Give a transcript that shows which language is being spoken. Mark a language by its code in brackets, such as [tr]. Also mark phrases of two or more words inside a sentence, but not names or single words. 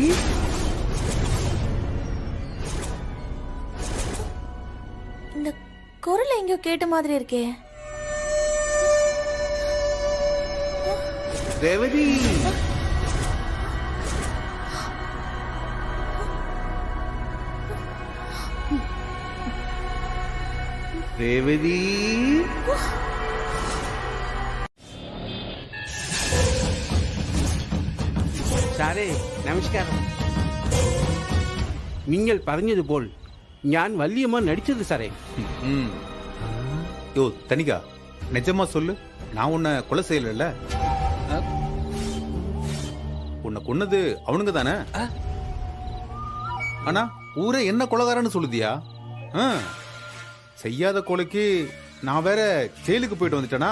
[ta] இந்த குரல் எங்கயோ கேட்ட மாதிரி இருக்கே. ரேவதி, ரேவதி. [ml] സാറേ നമസ്കാരം. നിങ്ങൾ പറഞ്ഞതുപോൽ ഞാൻ വല്യമ്മ നടിച്ചത് സാറേ. [ta] யோ தனிகா, நிஜமா சொல்லு, நான் உன்னை கொலை செய்யல. உன்னை கொன்னது அவனுங்க தானே? ஆனா ஊரே என்ன கொலைகாரன்னு சொல்லுதியா? செய்யாத கொலைக்கு நான் வேற ஜெயிலுக்கு போயிட்டு வந்துட்டேனா?